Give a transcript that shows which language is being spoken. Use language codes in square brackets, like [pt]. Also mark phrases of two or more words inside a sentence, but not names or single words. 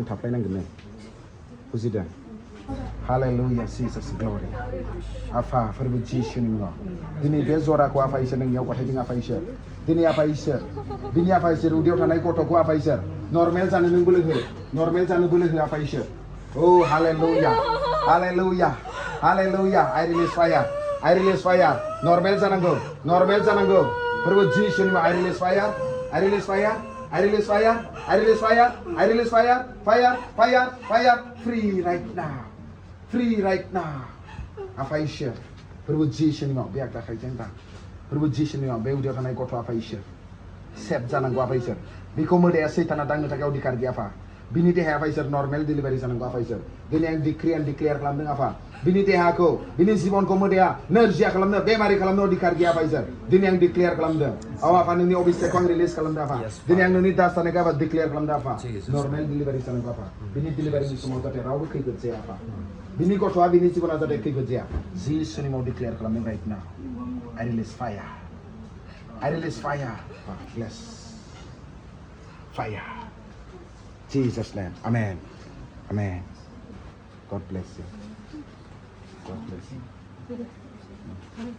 [brx] थाफ्लायनांगोन बुजिदों हालेलुया जीसस ग्ल'रि आफा फोरबो जिसुनि मुङाव दिनै बे जराखौ आफा इसोर नोंनियाव गथायदों आफा इसोर दिनै आफा इसोर दिनै आफा इसोर उदैयाव थानाय गथ'खौ आफा इसोर नर्मेल जानो नों बोलो हो नर्मेल जानो बोलो हो आफा इसोर ओ हालेलुया हालेलुया हालेलुया [en] I release fire [brx] नर्मेल जानांगौ फोरबो जिसुनि मुङाव [en] I release fire I release fire free right now [brx] आफा इसोर फोरबो जिसुनि मुङाव बे आगदा आखाइजों दा फोरबो जिसुनि मुङाव बे उदैयाव थानाय गथ' आफा इसोर सेभ जानांगौ आफा इसोर बेखौ मोदाया सैताना दांनो थाखाय अधिकार गैया आफा बिनि देहाया आफा इसोर नर्मेल डिलिभारि जानांगौ आफा इसोर दिनै आं डिक्लेयार खालामदों आफा बिनि देहाखौ बिनि जिबनखौ मोदाया नोरजिया खालामनो बेमारि खालामनो अधिकार गैया आफा इसोर दिनै आं डिक्लेयार खालामदों औ आफा नोंनि अबिस्थिखौ आं रिलिज खालामदों आफा दिनै आं नोंनि दास जानायखौ आफा डिक्लेयार खालामदों आफा नर्मेल डिलिभारि जानांगौ आफा बिनि डिलिभारिनि समाव जाहाथे रावबो खैफोद जाया आफा बिनि गथ'आ बिनि जिबना जाहाथे खैफोद जाया जिसुनि मुङाव डिक्लेयार खालामदों [en] right now I release fire bless fire Jesus name amen God bless you